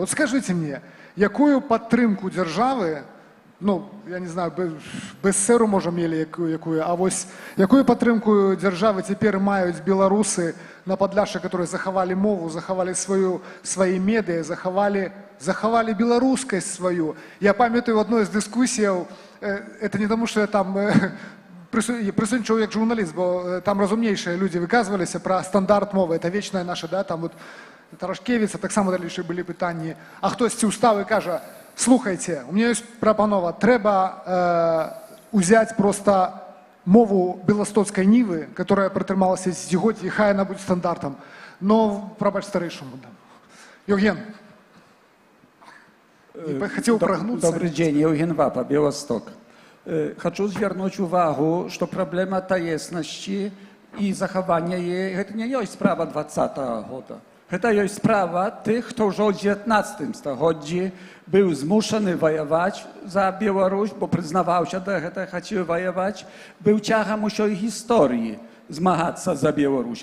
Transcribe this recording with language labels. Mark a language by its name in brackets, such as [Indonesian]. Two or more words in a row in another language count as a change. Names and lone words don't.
[Belarusian] От скажыце мне, якую падтрымку дзяржавы, я не знаю, БССР можа мелі якую, а вось якую падтрымку дзяржавы цяпер маюць беларусы на Падляшшы, которые захавалі мову, захавалі свае медыа, захавалі беларускасць сваю. Я памятаю адной з дыскусіяў, [Russian] это не тому, что я там [Belarusian] присутнічаў як журналіст, бо там разумнейшыя людзі выказваліся пра стандарт мовы. [Russian] Это вечная наша, [Belarusian] да, там вот Тарашкевіца, таксама далейшыя былі пытанні. А хтосьці ўстаў і кажа, слухайце, [Russian] у меня [Belarusian] ёсць прапанова, трэба узяць просто мову беластоцкай нівы, которая пратрымалася здзегоддзі, хай яна будзе стандартам. Но, прабач старэйшаму. Евген. [Russian] Хотел прогнуться. Добрый день, Евген Вапа, Белосток. [Belarusian] Хочу звярнуць увагу, што праблема таеснасці і захавання яе, гэта не ёсць справа 20-го года. Гэта ёсць справа тых, хто ўжо ў 19 стагоддзі быў змушаны ваяваць за Беларусь, бо прызнаваўся да гэта, хацеў ваяваць, быў цягам усёй гісторыі змагацца за Беларусь.